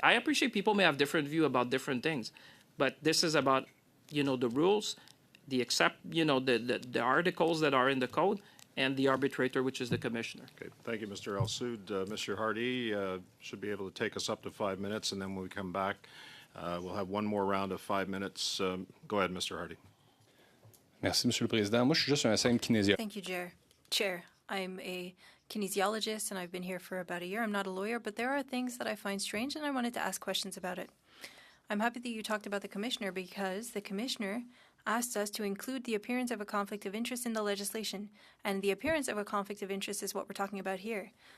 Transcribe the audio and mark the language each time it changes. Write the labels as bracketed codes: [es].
[en] I appreciate people may have different view about different things, but this is about, the rules, the articles that are in the code, and the arbitrator, which is the commissioner. Okay, thank you, Mr. El Soud. Mr. Hardy should be able to take us up to 5 minutes, and then when we come back, we'll have one more round of 5 minutes. Go ahead, Mr. Hardy. [fr] Merci, Monsieur le Président. Moi, je suis juste un simple kinésiologue. [en] Thank you, Chair. I'm a kinesiologist, and I've been here for about a year. I'm not a lawyer, but there are things that I find strange, and I wanted to ask questions about it. I'm happy that you talked about the commissioner, because the commissioner asked us to include the appearance of a conflict of interest in the legislation, and the appearance of a conflict of interest is what we're talking about here.